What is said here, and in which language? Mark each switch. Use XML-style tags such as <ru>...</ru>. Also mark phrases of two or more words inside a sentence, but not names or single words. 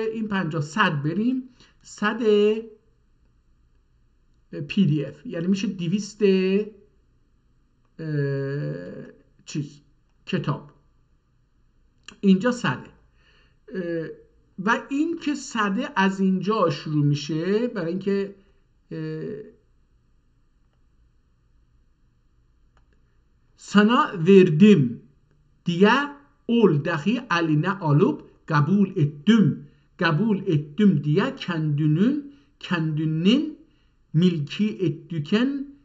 <fa>این 50 صد بریم صد پی دی اف، یعنی میشه 200 چیز کتاب. اینجا صده و این که صده از اینجا شروع میشه برای اینکه</fa> <tr>sana verdim diye ol dahi eline alıp kabul ettim diye kendinin milki ettüken</tr>